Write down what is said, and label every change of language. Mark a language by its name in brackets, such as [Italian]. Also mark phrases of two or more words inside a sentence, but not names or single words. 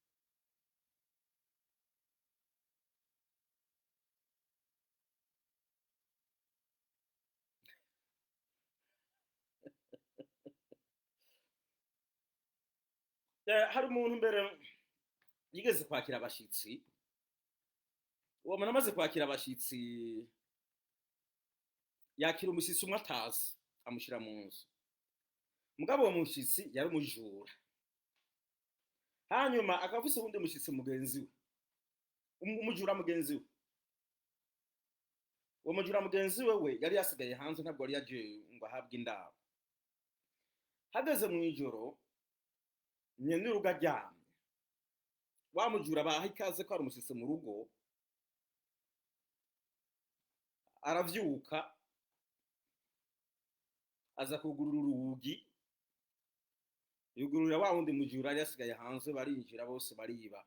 [Rundi] Hari umuntu mbere yigeze kwakira abashitsi, uwo muntu amaze kwakira abashitsi yakira umushyitsi umwe atazi, amushyira mu nzu. Mugabo uwo mushyitsi yari umujura, hanyuma akavuse undi mushyitsi mugenzi we, umujura mugenzi we. Uwo mujura mugenzi we yari yasigaye hanze, ntabwo yari yaje ngo ahabwe indaro. Hageze mu ijoro nyene urugo aryamye, wamujura baha ikaze ko ari umushyitsi mu rugo, aravyuka aza kugurura urugi, yugurura wa wundi mujura yari yasigaye hanze, barinjira bose bariba.